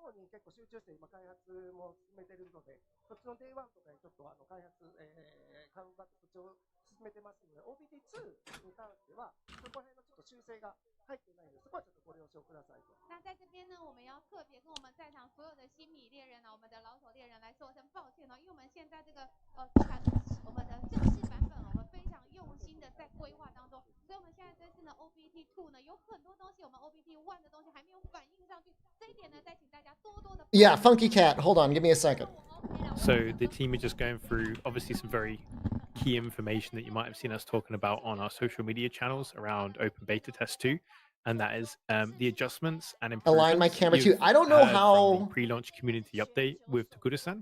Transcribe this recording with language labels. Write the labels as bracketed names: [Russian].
[Japanese] 結構集中して今開発も進めているので、そっちの Day1 とかにちょっと開発、カムバックそっちを進めてますので、OBT2 に関しては、そこら辺のちょっと修正が入ってないので、そこはちょっとご了承くださいと。 [Chinese] 那在这边呢，我们要特别跟我们在场所有的新米猎人我们的老手猎人来说声抱歉因为我们现在这个我们的正式版本，我们非常用心的在规划当中，所以我们现在这次呢 OBT2 呢有很多东西，我们 OBT1 的东西还没有反映上去，这一点呢，再请大家多多的。 [English] Yeah, Funky Cat. Hold on, give me a second. So the team are just going through obviously some very key information that you might have seen us talking about on our social media channels around Open Beta Test 2, and that is the adjustments and improvements. Align my camera too. I don't know how pre-launch community update with Takuta-san.